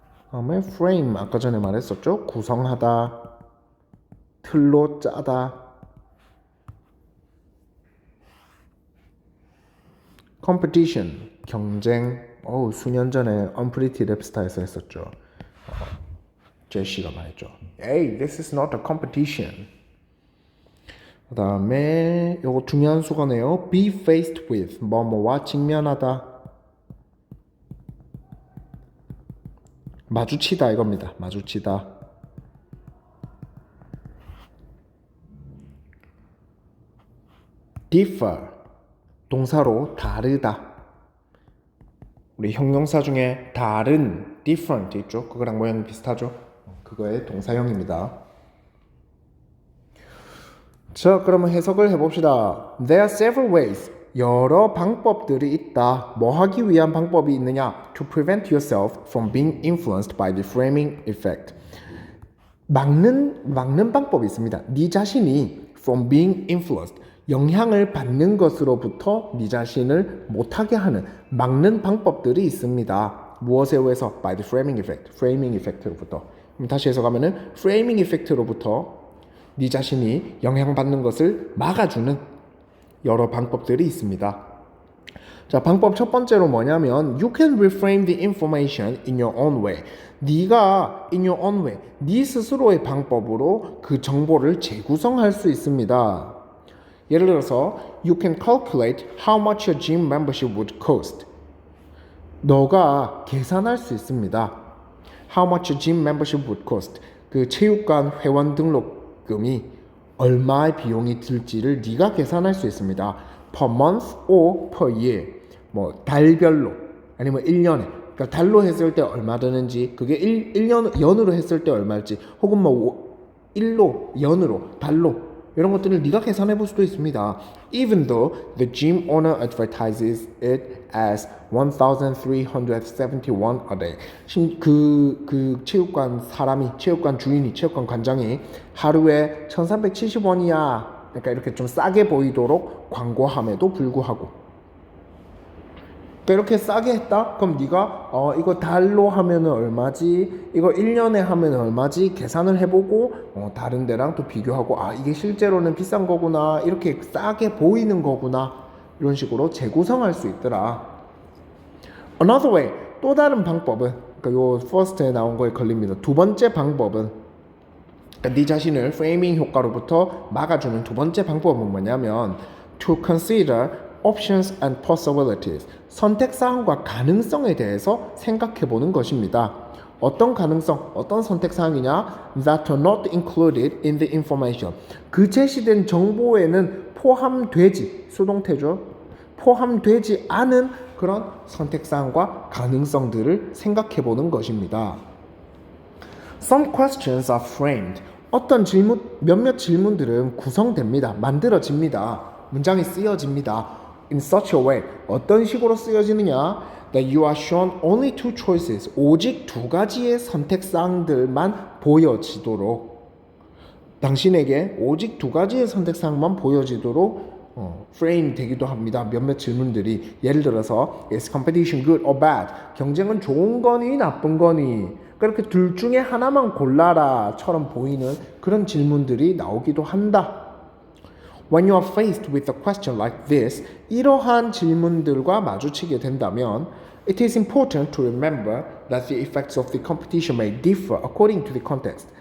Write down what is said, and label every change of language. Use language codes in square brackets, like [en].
[ko] 다음에 frame, 아까 전에 말했었죠. 구성하다, 틀로 짜다. competition, 경쟁. 수년 전에 Unpretty Rapstar에서 했었죠. 제시가 말했죠. [en] Hey, this is not a competition. [ko] 그 다음에 요거 중요한 수거네요. [en] be faced with, [ko] 뭐뭐와 직면하다. 마주치다 이겁니다. 마주치다. differ, 동사로 다르다. 우리 형용사 중에 다른, different 있죠? 그거랑 모양이 비슷하죠? 그거의 동사형입니다. 자, 그러면 해석을 해봅시다. [en] There are several ways. [ko] 여러 방법들이 있다. 뭐 하기 위한 방법이 있느냐? [en] To prevent yourself from being influenced by the framing effect. [ko] 막는 방법이 있습니다. 네 자신이 [en] from being influenced, [ko] 영향을 받는 것으로부터 네 자신을 못하게 하는 막는 방법들이 있습니다. 무엇에 의해서? [en] By the framing effect. [ko] framing effect로부터. 그럼 다시 해석하면은 framing effect로부터 네 자신이 영향받는 것을 막아주는 여러 방법들이 있습니다. 자, 방법 첫 번째로 뭐냐면 [en] You can reframe the information in your own way. [ko] 네가 [en] in your own way, [ko] 네 스스로의 방법으로 그 정보를 재구성할 수 있습니다. 예를 들어서 [en] You can calculate how much your gym membership would cost. [ko] 너가 계산할 수 있습니다. [en] How much your gym membership would cost. [ko] 그 체육관 회원 등록금이 얼마의 비용이 들지를 네가 계산할 수 있습니다. [en] Per month or per year. [ko] 뭐 달별로 아니면 1년에. 그러니까 달로 했을 때 얼마 드는지, 그게 1년 연으로 했을 때 얼마일지, 혹은 뭐 1로, 연으로, 달로 이런 것들을 네가 계산해 볼 수도 있습니다. [en] Even though the gym owner advertises it as 1,371 a day. [ko] 그 체육관 사람이, 체육관 주인이, 체육관 관장이 하루에 1,370원이야. 그러니까 이렇게 좀 싸게 보이도록 광고함에도 불구하고. 이렇게 싸게 했다? 그럼 네가 이거 달로 하면은 얼마지? 이거 1년에 하면 얼마지? 계산을 해보고 다른 데랑 또 비교하고 이게 실제로는 비싼 거구나, 이렇게 싸게 보이는 거구나, 이런 식으로 재구성할 수 있더라. [en] Another way, [ko] 또 다른 방법은, 그러니까 요 first에 나온 거에 걸립니다. 두 번째 방법은, 그러니까 네 자신을 프레이밍 효과로부터 막아주는 두 번째 방법은 뭐냐면 [en] To consider options and possibilities. [ko] 선택사항과 가능성에 대해서 생각해보는 것입니다. 어떤 가능성, 어떤 선택사항이냐? [en] That are not included in the information. [ko] 그 제시된 정보에는 포함되지, 수동태죠. 포함되지 않은 그런 선택사항과 가능성들을 생각해보는 것입니다. [en] Some questions are framed. [ko] 어떤 질문, 몇몇 질문들은 구성됩니다. 만들어집니다. 문장이 쓰여집니다. [en] In such a way, [ko] 어떤 식으로 쓰여지느냐? [en] That you are shown only two choices. [ko] 오직 두 가지의 선택사항들만 보여지도록, 당신에게 오직 두 가지의 선택사항만 보여지도록 프레임 되기도 합니다. 몇몇 질문들이. 예를 들어서 [en] Is competition good or bad? [ko] 경쟁은 좋은 거니 나쁜 거니? 그렇게 둘 중에 하나만 골라라처럼 보이는 그런 질문들이 나오기도 한다. [en] When you are faced with a question like this, [ko] 이러한 질문들과 마주치게 된다면 [en] It is important to remember that the effects of the competition may differ according to the context.